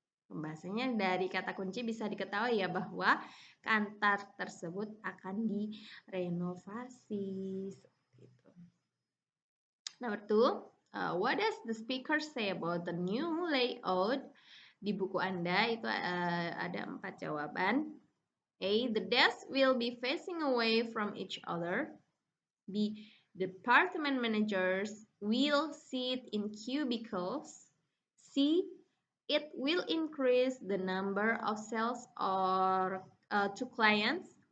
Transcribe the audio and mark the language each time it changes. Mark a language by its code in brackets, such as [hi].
[id] Pembahasannya dari kata kunci bisa diketahui ya bahwa kantor tersebut akan direnovasi. [en] Number 2, what does the speaker say about the new layout? [id] Di buku Anda itu ada 4 jawaban. [en] A, the desks will be facing away from each other. B, department managers will sit in cubicles. C, it will increase the number of sales or to clients.